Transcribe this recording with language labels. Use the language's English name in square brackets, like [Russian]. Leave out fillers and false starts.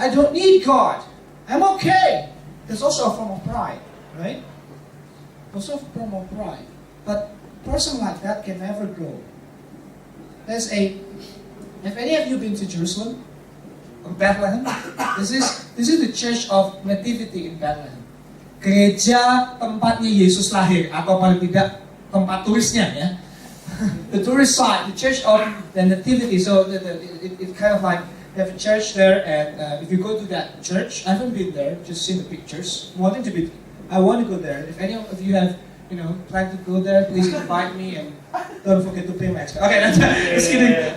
[English] I don't need God. I'm okay. There's also a form of pride, right? Also a form of pride. But a person like that can never grow. Have any of you been to Jerusalem? Or Bethlehem? This is the Church of Nativity in Bethlehem. [Indonesian] Gereja tempatnya Yesus lahir, atau paling tidak tempat tulisnya ya. [English] the tourist site, the Church of the Nativity. So it kind of like they have a church there, and if you go to that church, I haven't been there, just seen the pictures. I want to go there. If any of you have, plan to go there, please invite me and don't forget to pay my expenses. Okay, just kidding.